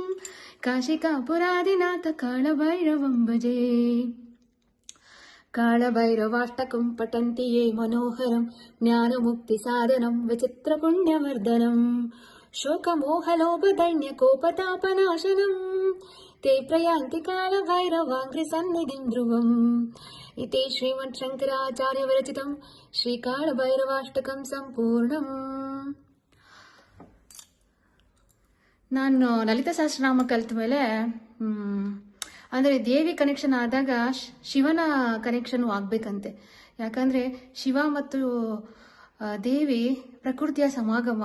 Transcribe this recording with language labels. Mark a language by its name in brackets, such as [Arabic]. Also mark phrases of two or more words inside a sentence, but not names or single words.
[Sanskrit] काशिकापुरादिनाथकालभैरवं भजे कालभैरवाष्टकं पठन्ति ये मनोहरं ज्ञानमुक्तिसाधनं विचित्रपुण्यवर्धनं शोकमोहलोभदैन्यकोपतापनाशनं ते प्रयान्ति कालभैरवाङ्घ्रिसन्निधिं ध्रुवम् इति श्रीमच्छङ्कराचार्यविरचितं श्रीकालभैरवाष्टकं सम्पूर्णम्. [Kannada] ನಾನು [Sanskrit] ಲಲಿತಾ ಸಹಸ್ರನಾಮ [Kannada] ಕಲಿತ ಮೇಲೆ ಅಂದರೆ ದೇವಿ ಕನೆಕ್ಷನ್ ಆದಾಗ ಶಿವನ ಕನೆಕ್ಷನ್ ಆಗಬೇಕಂತೆ. ಯಾಕಂದರೆ ಶಿವ ಮತ್ತು ದೇವಿ ಪ್ರಕೃತಿಯ ಸಮಾಗಮ.